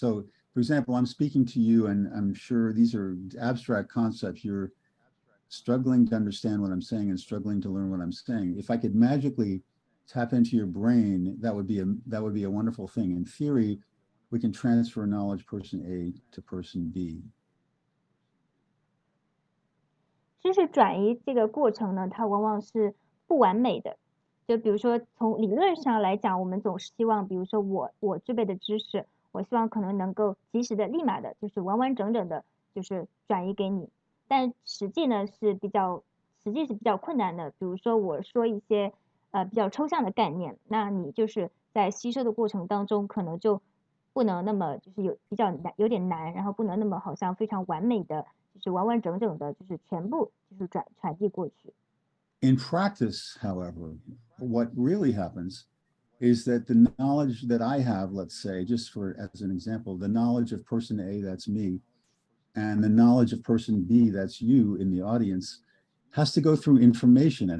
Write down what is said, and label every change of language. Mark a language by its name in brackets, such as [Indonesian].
[English] So, for example, I'm speaking to you, and I'm sure these are abstract concepts. You're struggling to understand what I'm saying and struggling to learn what I'm saying. If I could magically tap into your brain, that would be a wonderful thing. In theory, we can transfer knowledge person A to person B. [Chinese] 知识转移这个过程呢，它往往是不完美的。就比如说从理论上来讲，我们总是希望，比如说我具备的知识，我希望可能能够及时的、立马的，就是完完整整的，就是转移给你。但实际是比较困难的。比如说我说一些比较抽象的概念，那你就是在吸收的过程当中，可能就不能那么就是有点难，然后不能那么好像非常完美的，就是完完整整的，就是全部就是传递过去。 [English] In practice, however, what really happens is that the knowledge that I have, let's say, just as an example, the knowledge of person A, that's me, and the knowledge of person B, that's you in the audience, has to go through information.